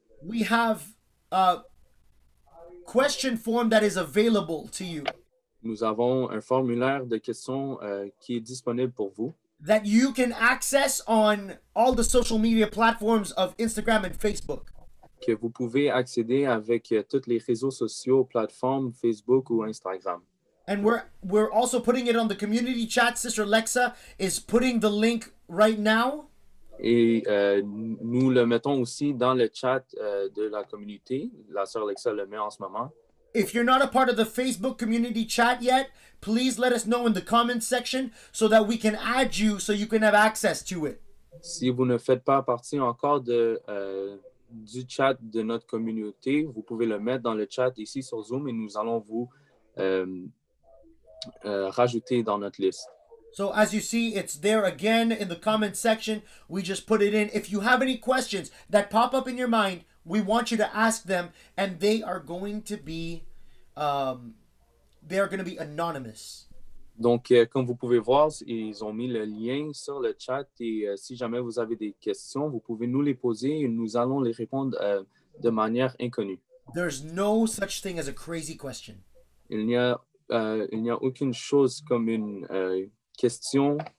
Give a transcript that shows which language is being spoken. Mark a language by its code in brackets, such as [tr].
[en] we have a question form that is available to you [fr] nous avons un formulaire de questions qui est disponible pour vous, [en] that you can access on all the social media platforms of Instagram and Facebook. [fr] que vous pouvez accéder avec tous les réseaux sociaux, plateformes Facebook ou Instagram. [en] And we're also putting it on the community chat. Sister Lexa is putting the link right now. [fr] Et nous le mettons aussi dans le chat de la communauté. La sœur Alexa le met en ce moment. [en] If you're not a part of the Facebook community chat yet, please let us know in the comments section so that we can add you so you can have access to it. [fr] Si vous ne faites pas partie encore du chat de notre communauté, vous pouvez le mettre dans le chat ici sur Zoom et nous allons vous rajouter dans notre liste. [en] So as you see, it's there again in the comment section. We just put it in. If you have any questions that pop up in your mind, we want you to ask them, and they are going to be anonymous. [fr] Donc, comme vous pouvez voir, ils ont mis le lien sur le chat et si jamais vous avez des questions, vous pouvez nous les poser et nous allons les répondre de manière inconnue. [en] There's no such thing as a crazy question. [fr] Il n'y a aucune chose comme une question